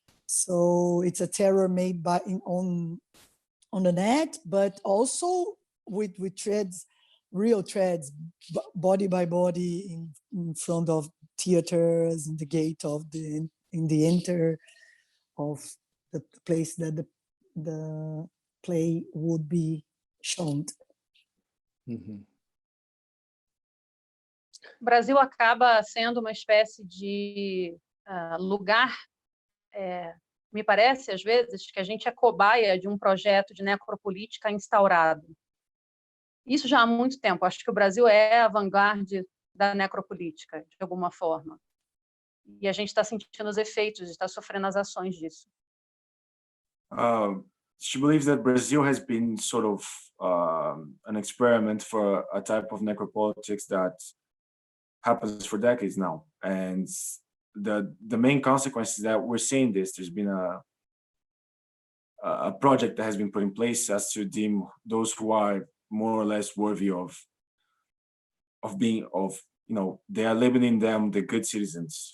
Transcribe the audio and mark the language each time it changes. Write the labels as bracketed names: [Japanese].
[English] So it's a terror made by on the net, but also with threads, real threads, body by body in front of theaters, in the gate of in the enter of the place that the play would be shown. [Portuguese] O Brasil acaba sendo uma espécie de lugar, me parece às vezes que a gente é cobaia de um projeto de necropolítica instaurado. Isso já há muito tempo. Acho que o Brasil é a vanguarda da necropolítica, de alguma forma. E a gente está sentindo os efeitos, está sofrendo as ações disso. [English] She believes that Brazil has been sort of an experiment for a type of necropolitics that happens for decades now. And the main consequence is that we're seeing this. There's been a project that has been put in place as to deem those who are more or less worthy of being, they are labeling them the good citizens.